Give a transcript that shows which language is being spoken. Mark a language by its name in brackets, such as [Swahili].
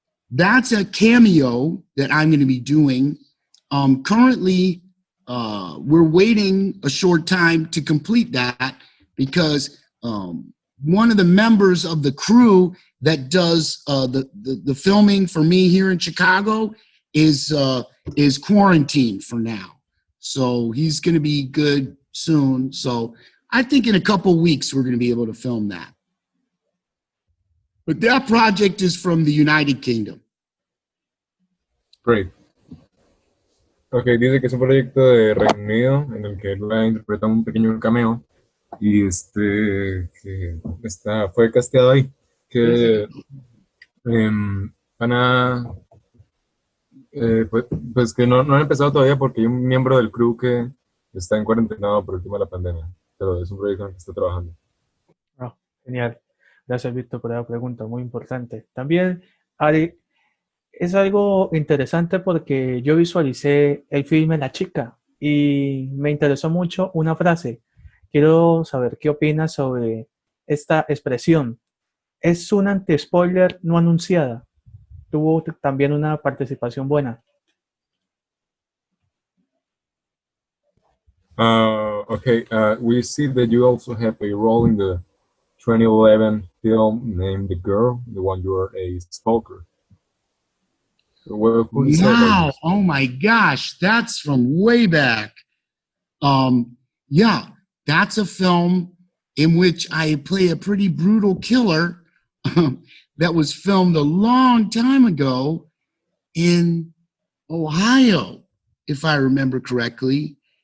[English] That's a cameo that I'm going to be doing. Currently, we're waiting a short time to complete that because one of the members of the crew that does the filming for me here in Chicago is quarantined for now. So he's going to be good soon. So I think in a couple weeks we're going to be able to film that. But that project is from the United Kingdom. Great. [Spanish] Ok, dice que es un proyecto de Reino Unido en el que él va a interpretar un pequeño cameo y que fue casteado ahí. Que van a pues que no han empezado todavía porque hay un miembro del crew que está en cuarentena por el tema de la pandemia, pero es un proyecto en el que está trabajando. Oh, genial. Gracias, Víctor, por la pregunta, muy importante. También, Ari, es algo interesante porque yo visualicé el filme La Chica y me interesó mucho una frase. Quiero saber qué opinas sobre esta expresión. Es un anti-spoiler no anunciada. Tuvo también una participación buena. [English] Okay, we see that you also have a role in the 2011 film named The Girl, the one you are a stalker. Wow! Oh my gosh, that's from way back. Yeah, that's a film in which I play a pretty brutal killer that was filmed a long time ago in Ohio, if I remember correctly.